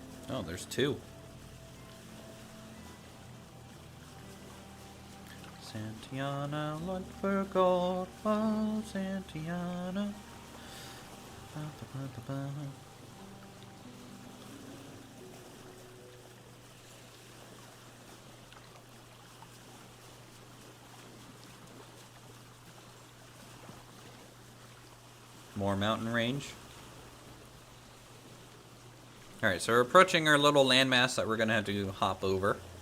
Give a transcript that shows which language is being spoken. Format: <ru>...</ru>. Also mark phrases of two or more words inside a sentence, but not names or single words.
<en>Oh, there's 2. Santiana, look for gold, oh, Santiana. Ba-ba-ba-ba-ba. More mountain range. Alright, so we're approaching our little landmass that we're going to have to hop over.</en>